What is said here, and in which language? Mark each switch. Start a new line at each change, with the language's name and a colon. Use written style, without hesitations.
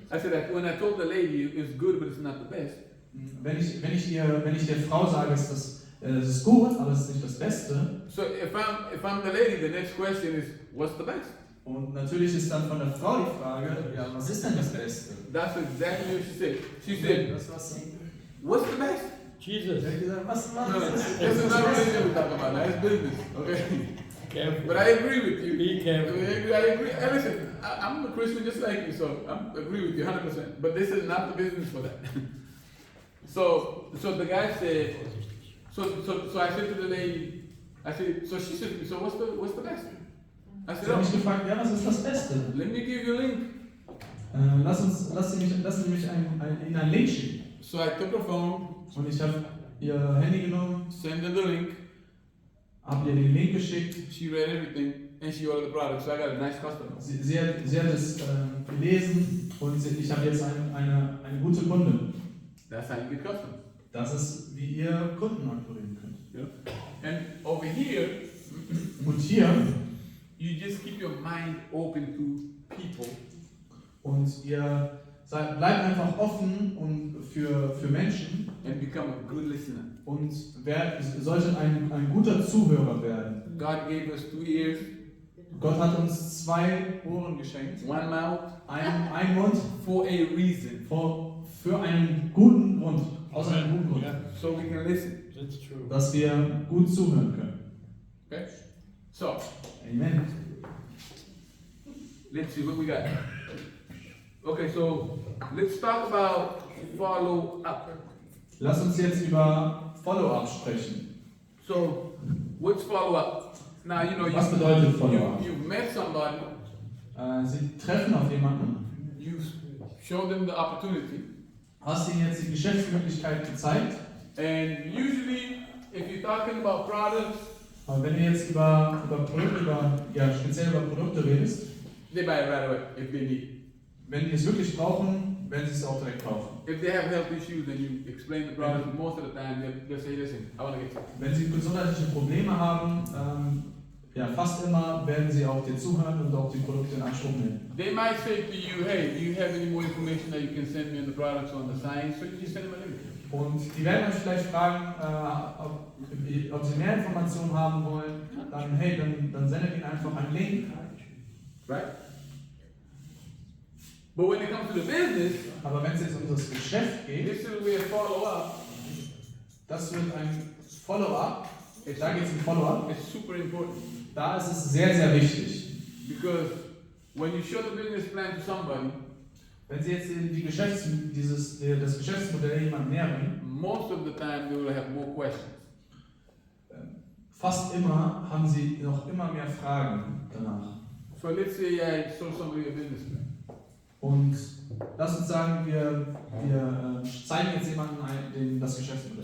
English: I said that when I told the lady it's good, but it's not the best.
German: Wenn ich der Frau sage, es ist gut, aber es ist nicht das Beste.
English: So if I'm the lady, the next question is, what's the best?
German: Und natürlich ist dann von der Frau die Frage, ja, was ist denn das Beste?
English: That's exactly what she said. She said, what's the best? Jesus.
German: Sie hat gesagt, was
English: No,
German: ist
English: this is not religion we're talking about. That's business, okay? Careful. But I agree with you. Be careful. I agree. And listen, I'm a Christian just like you, so I agree with you 100%. But this is not the business for that. So the guy said, so I said to the lady, I said, so she said to me, so what's the best? I said,
German: Sie hat mich gefragt, ja, was ist das Beste?
English: let me give you a link.
German: Lassen Sie mich Ihnen einen Link schicken.
English: So I took her phone,
German: Und ich habe ihr Handy genommen,
English: sent her the link.
German: habe ihr den Link geschickt.
English: She read everything and she ordered the product. So I got a nice customer.
German: Sie hat es gelesen und ich habe jetzt eine gute Kundin.
English: That's how you get customers.
German: Das ist, wie ihr Kunden akquirieren könnt.
English: Yeah. And over here,
German: Und hier,
English: you just keep your mind open to people.
German: und ihr bleibt einfach offen und für Menschen
English: And become a good listener.
German: und solltet ein guter Zuhörer werden.
English: God gave us 2 ears,
German: Gott hat uns 2 Ohren geschenkt,
English: 1 mouth,
German: ein Mund
English: for a reason.
German: für einen guten Grund, aus einem guten Grund,
English: So we can listen. That's true.
German: dass wir gut zuhören können.
English: Okay? So, Amen. let's see what we got. Okay, so let's talk about follow up.
German: Lass uns jetzt über Follow-up sprechen.
English: So, what's follow up? Now, you know,
German: Was bedeutet Follow-up?
English: you've met somebody,
German: Sie treffen auf jemanden,
English: you show them the opportunity,
German: hast ihnen jetzt die Geschäftsmöglichkeit gezeigt.
English: and usually, if you're talking about products,
German: Aber wenn du jetzt über Produkte, speziell über Produkte redest,
English: they buy it right away if they need it.
German: wenn die es wirklich brauchen, werden sie es auch direkt kaufen.
English: If they have health issues, then you explain the product. Most of the time, they'll say, "Listen, I want to get something."
German: Wenn sie gesundheitliche Probleme haben, ja, fast immer werden sie auch dir zuhören und auch die Produkte in Anspruch nehmen.
English: They might say to you, hey, do you have any more information that you can send me on the products or on the science? So you just send them a link.
German: Und die werden euch vielleicht fragen, ob sie mehr Informationen haben wollen. Dann, hey, dann sendet ihnen einfach einen Link.
English: Right? But when it comes to the business,
German: Aber wenn es jetzt um das Geschäft geht,
English: this will be a follow-up.
German: das wird ein Follow-up. Da geht es um Follow-up.
English: It's super important.
German: Da ist es sehr, sehr wichtig.
English: Because when you show the business plan to somebody,
German: Wenn Sie jetzt das Geschäftsmodell jemandem näher bringen,
English: most of the time they will have more questions.
German: fast immer haben Sie noch immer mehr Fragen danach.
English: So let's say I show somebody a business plan.
German: Und lass uns sagen, wir zeigen jetzt jemandem das Geschäftsmodell.